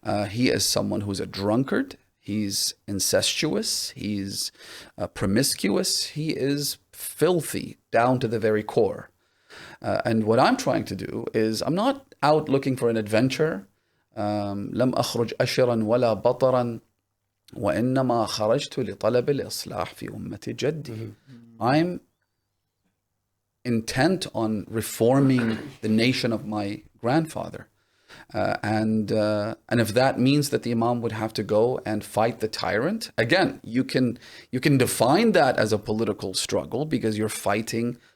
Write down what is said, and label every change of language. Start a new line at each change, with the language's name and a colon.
English: He is someone who's a drunkard. He's incestuous. He's promiscuous. He is filthy down to the very core. And what I'm trying to do is, I'm not out looking for an adventure.
Arabic: لم أخرج أشرا ولا بطرا وإنما خرجت لطلب الإصلاح في أمة جدي.
English: I'm intent on reforming the nation of my grandfather. And if that means that the Imam would have to go and fight the tyrant, again, you can define that as a political struggle because you're fighting